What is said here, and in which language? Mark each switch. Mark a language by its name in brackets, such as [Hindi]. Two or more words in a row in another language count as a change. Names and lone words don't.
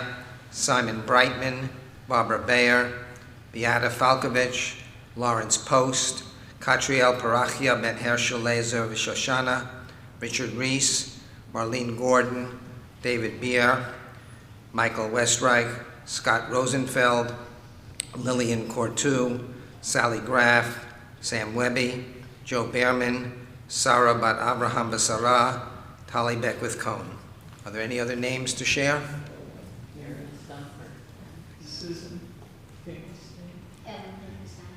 [English] Simon Brightman, Barbara Bayer, Beata Falkovich, Lawrence Post, Katriel Parachia Ben Herschel Lazer Vishoshana, Richard Reese, Marlene Gordon, David Beer, Michael Westreich, Scott Rosenfeld, Lillian Cortu, Sally Graff, Sam Webby, Joe Behrman, Sarah Bat Abraham Basara, Tali Beckwith Cohn. Are there any other names to share? Susan Kingston.